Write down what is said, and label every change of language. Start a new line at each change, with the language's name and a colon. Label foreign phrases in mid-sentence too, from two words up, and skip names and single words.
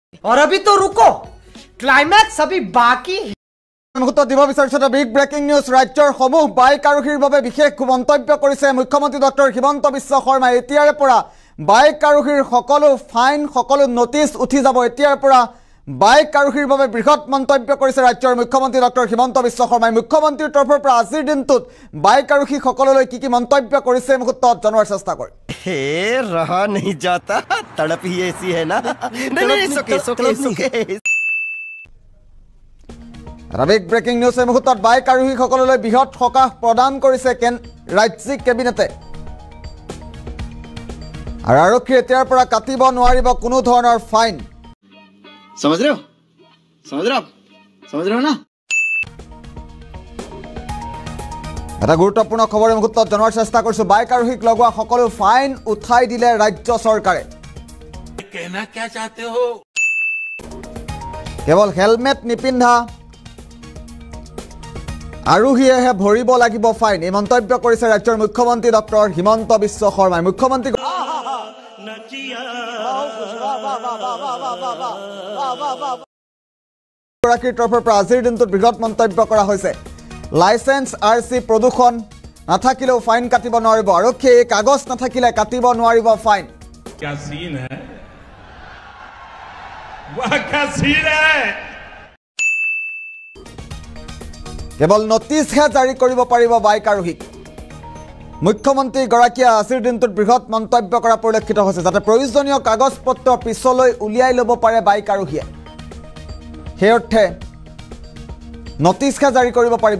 Hindi: और अभी तो रुको, क्लाइमैक्स अभी बाकी है।
Assamese: মুহূৰ্তত দিব বিচাৰিছো এটা
English: big breaking news.
Assamese: ৰাজ্যৰ সমূহ বাইক আৰোহীৰ বাবে বিশেষ মন্তব্য কৰিছে মুখ্যমন্ত্ৰী ডক্টৰ হিমন্ত বিশ্ব শৰ্মাই। এতিয়াৰে পৰা বাইক আৰোহীৰ সকলো ফাইন সকলো নটিচ উঠি যাব। এতিয়াৰ পৰা বাইক আৰোহীৰ বাবে বৃহৎ মন্তব্য কৰিছে ৰাজ্যৰ মুখ্যমন্ত্ৰী ডক্টৰ হিমন্ত বিশ্ব শৰ্মাই। মুখ্যমন্ত্ৰীৰ তৰফৰ পৰা আজিৰ দিনটোত বাইক আৰোহী সকললৈ কি কি মন্তব্য কৰিছে মুহূৰ্তত জনোৱাৰ চেষ্টা কৰিম।
Hindi: हे रहा नहीं जाता, तड़प ही ऐसी है ना। नहीं सोके
English: big breaking news
Assamese: এই মুহূৰ্তত বাইক আৰোহী সকললৈ বৃহৎ সকাহ প্ৰদান কৰিছে ৰাজ্যিক কেবিনেটে। আৰু আৰক্ষী এতিয়াৰ পৰা কাটিব নোৱাৰিব কোনো ধৰণৰ ফাইন।
Hindi: समझ रहे हो ना।
Assamese: এটা গুৰুত্বপূৰ্ণ খবৰ এই মুহূৰ্তত জনোৱাৰ চেষ্টা কৰিছো। বাইক আৰোহীক লগোৱা সকলো ফাইন উঠাই দিলে ৰাজ্য চৰকাৰে।
Hindi: कहना क्या चाहते हो?
Assamese: কেৱল হেলমেট নিপিন্ধা আৰোহীয়েহে ভৰিব লাগিব ফাইন, এই মন্তব্য কৰিছে ৰাজ্যৰ মুখ্যমন্ত্ৰী ডক্টৰ হিমন্ত বিশ্ব শৰ্মাই। মুখ্যমন্ত্ৰী গৰাকীৰ তৰফৰ পৰা আজিৰ দিনটোত বৃহৎ মন্তব্য কৰা হৈছে।
English: license RC
Assamese: প্ৰদূষণ নাথাকিলেও ফাইন কাটিব নোৱাৰিব। আৰক্ষীয়ে এই কাগজ নাথাকিলে কাটিব নোৱাৰিব ফাইন।
Hindi: क्या सीन है? वाह क्या सीन है?
Assamese: কেৱল নটিচহে জাৰি কৰিব পাৰিব বাইক আৰোহীক। মুখ্যমন্ত্ৰী গৰাকীয়ে আজিৰ দিনটোত বৃহৎ মন্তব্য কৰা পৰিলক্ষিত হৈছে, যাতে প্ৰয়োজনীয় কাগজ পত্ৰ পিছলৈ উলিয়াই ল'ব পাৰে বাইক আৰোহীয়ে। সেই অৰ্থে নটিচহে জাৰি কৰিব পাৰিব।